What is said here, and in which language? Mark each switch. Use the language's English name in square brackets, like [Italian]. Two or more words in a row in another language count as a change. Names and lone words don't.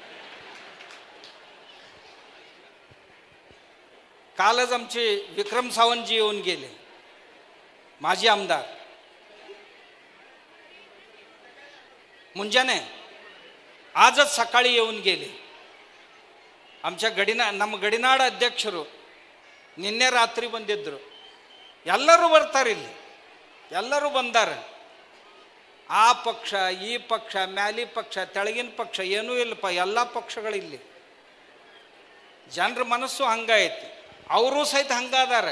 [Marathi] कालच आमचे विक्रम सावंतजी येऊन गेले, माजी आमदार, ಮುಂಜಾನೆ आजच सकाळी येऊन गेले. [Kannada] आमच्या ನಮ್ಮ ಗಡಿನಾಡ ಅಧ್ಯಕ್ಷರು ನಿನ್ನೆ ರಾತ್ರಿ ಬಂದಿದ್ದರು. ಎಲ್ಲರೂ ಬರ್ತಾರೆ ಇಲ್ಲಿ, ಎಲ್ಲರೂ ಬಂದಾರೆ. ಆ ಪಕ್ಷ ಈ ಪಕ್ಷ ಮ್ಯಾಲಿ ಪಕ್ಷ ತೆಳಗಿನ ಪಕ್ಷ ಏನೂ ಇಲ್ಲಪ್ಪ, ಎಲ್ಲ ಪಕ್ಷಗಳಿಲ್ಲಿ. ಜನರ ಮನಸ್ಸು ಹಂಗಾಯ್ತು, ಅವರು ಸಹಿತ ಹಂಗಾದಾರೆ.